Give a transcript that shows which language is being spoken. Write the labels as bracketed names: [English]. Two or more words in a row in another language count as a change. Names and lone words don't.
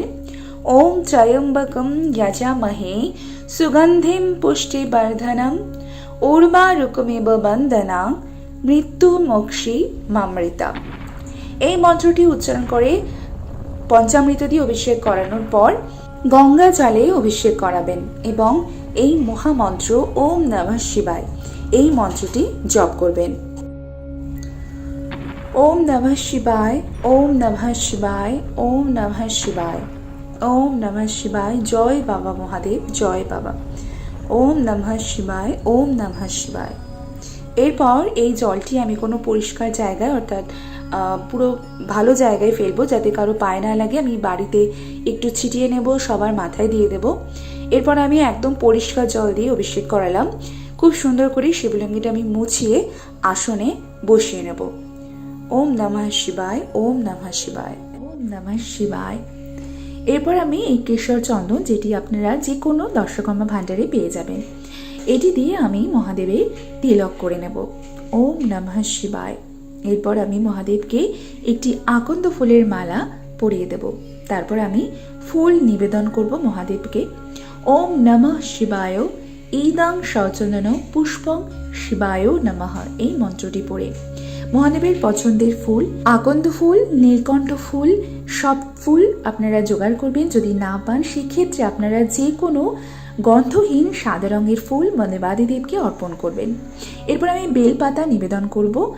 [Sanskrit] ওম ত্রয়ম্বকম যজামহে সুগন্ধিম পুষ্টিবর্ধনম উর্বারুকমেব বন্দনা মৃত্যু মোক্ষী মামৃতা। [Bangla] এই মন্ত্রটি উচ্চারণ করে পঞ্চামৃত দিয়ে অভিষেক করানোর পর গঙ্গা জলে অভিষেক করাবেন এবং এই মহামন্ত্র [Sanskrit] ওম নমঃ শিবায় [Bangla] এই মন্ত্রটি জপ করবেন। [Sanskrit] ওম নমঃ শিবায়, ওম নমঃ শিবায়, ওম নমঃ শিবায়, ওম নমঃ শিবায়। [Bangla] জয় বাবা মহাদেব, জয় বাবা। [Sanskrit] ওম নমঃ শিবায়, ওম নমঃ শিবায়। [Bangla] এরপর এই জলটি আমি কোনো পরিষ্কার জায়গায় অর্থাৎ পুরো ভালো জায়গায় ফেলবো যাতে কারো পায়ে না লাগে। আমি বাড়িতে একটু ছিটিয়ে নেব, সবার মাথায় দিয়ে দেব। এরপর আমি একদম পরিষ্কার জল দিয়ে অভিষেক করালাম। খুব সুন্দর করে শিবলিঙ্গটা আমি মুছিয়ে আসনে বসিয়ে নেব। [Sanskrit] ওম নমঃ শিবায়, ওম নমঃ শিবায়, ওম নমঃ শিবায়। [Bangla] এরপর আমি এই কেশর চন্দন, যেটি আপনারা যে কোনো দর্শকর্মা ভাণ্ডারে পেয়ে যাবেন, এটি দিয়ে আমি মহাদেবের তিলক করে নেব। [Sanskrit] ওম নমঃ শিবায়। [Bangla] এরপর আমি মহাদেবকে একটি আকন্দ ফুলের মালা পরিয়ে দেব। তারপর আমি ফুল নিবেদন করব মহাদেবকে। [Sanskrit] ওম নমঃ শিবায় ইদং সচন্দন পুষ্পং শিবায় নমঃ [Bangla] এই মন্ত্রটি পড়ে মহাদেবের পছন্দের ফুল আকন্দ ফুল, নীলকণ্ঠ ফুল, সব ফুল আপনারা জোগাড় করবেন। যদি না পান সেক্ষেত্রে আপনারা যে কোনো গন্ধহীন সাদা রঙের ফুল দেবাদিদেবকে অর্পণ করবেন। এরপর আমি বেলপাতা নিবেদন করব।